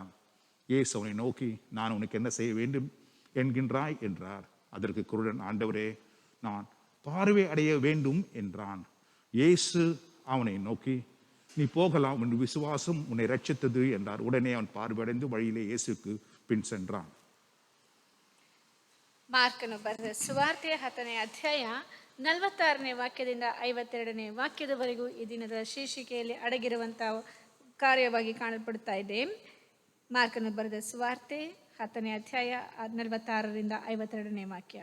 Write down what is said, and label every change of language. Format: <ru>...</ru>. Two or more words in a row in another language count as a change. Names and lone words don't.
<ta>இயேசு அவனை நோக்கி, நான் உனக்கு என்ன செய்ய வேண்டும் என்கின்றாய் என்றார். அதற்கு குருடன், ஆண்டவரே நான் பார்வை அடைய வேண்டும் என்றான். இயேசு அவனை நோக்கி, நீ போகலாம், உன் விசுவாசம் உன்னை ரட்சித்தது என்றார். உடனே அவன் பார்வையடைந்து வழியிலே இயேசுக்கு பின் சென்றான்.</ta> <kn>ಮಾರ್ಕನು ಬರೆದ ಸುವಾರ್ತೆಯ 10ನೇ ಅಧ್ಯಾಯ 46ನೇ ವಾಕ್ಯದಿಂದ 52ನೇ ವಾಕ್ಯದವರೆಗೂ ಈ ದಿನದ ಶೀರ್ಷಿಕೆಯಲ್ಲಿ ಅಡಗಿರುವಂತಹ ಕಾರ್ಯವಾಗಿ ಕಾಣಲ್ಪಡುತ್ತಾ ಇದೆ. ಮಾರ್ಕನು ಬರೆದ ಸುವಾರ್ತೆ 10ನೇ ಅಧ್ಯಾಯ 46ರಿಂದ 52ನೇ ವಾಕ್ಯ.</kn>